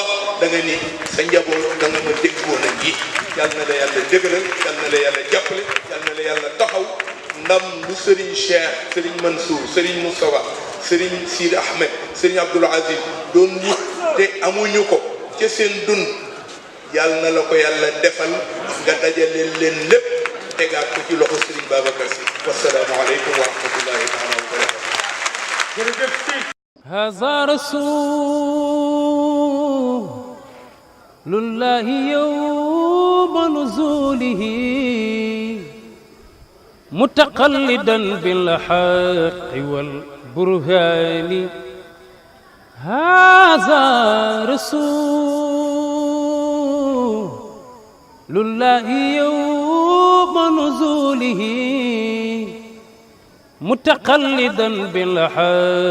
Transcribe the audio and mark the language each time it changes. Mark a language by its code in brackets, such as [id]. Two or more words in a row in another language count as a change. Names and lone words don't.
[wo] da nga ni sa njaboot da nga ma déggoon ak yi yal na la yàlla dëgëral yal na la yàlla jàppale yal na la yàlla taxaw ndam lu sëriñ Cheikh sëriñ Mansour sëriñ Moustapha sëriñ Sidi Ahmed sëriñ Abdoul Aziz doon wut te amuñu ko ca seen dund yal na la ko yàlla defal nga dajale leen lépp tegaat ko ci loxo sëriñ Babacar Sy [ar] والسلام عليكم ورحمة الله تعالى وبركاته. هذا رسول الله يوم نزوله متقلدا بالحق والبرهان هذا رسول الله يوم نزوله متقلدا بالحق